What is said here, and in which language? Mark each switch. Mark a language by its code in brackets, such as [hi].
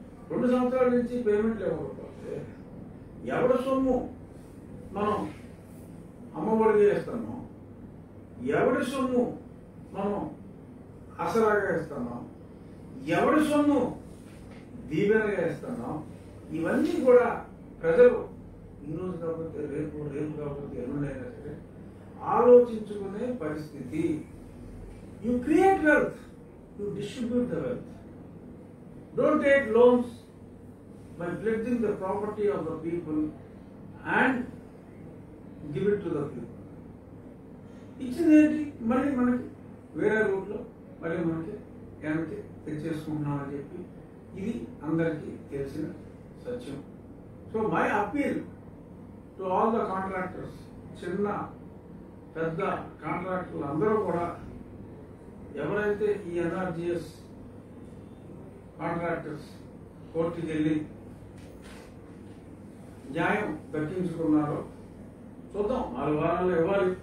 [te] 2 సంవత్సరాల నుంచి పేమెంట్లు ఇవ్వకపోతే ఎవరి సొమ్ము మనం అమ్మఒడిగా ఇస్తున్నాం, ఎవరి సొమ్ము మనం ఆసరాగా ఇస్తున్నాం, ఎవరి సొమ్ము దీవెనగా ఇస్తున్నాం, ఇవన్నీ కూడా ప్రజలు ఈరోజు కాకపోతే రేపు, రేపు కాకపోతే ఎల్లుండైనా సరే ఆలోచించుకునే పరిస్థితి. [en] You create wealth, you distribute the wealth. Don't take loans by pledging the property of the people and give it to the people. [te] ఇచ్చిందేంటి మళ్ళీ మనకి వేరే రూట్లో మళ్ళీ మనకి వెనక్కి తెచ్చేసుకుంటున్నామని చెప్పి ఇది అందరికీ తెలిసిన సత్యం. [en] so my appeal to all the contractors, [te] చిన్న పెద్ద కాంట్రాక్టర్లు అందరూ కూడా ఎవరైతే ఈ ఎన్ఆర్జిఎస్ కాంట్రాక్టర్స్ కోర్టుకి వెళ్ళి న్యాయం దక్కించుకున్నారో చూద్దాం, 4 వారాల్లో ఇవ్వాలి.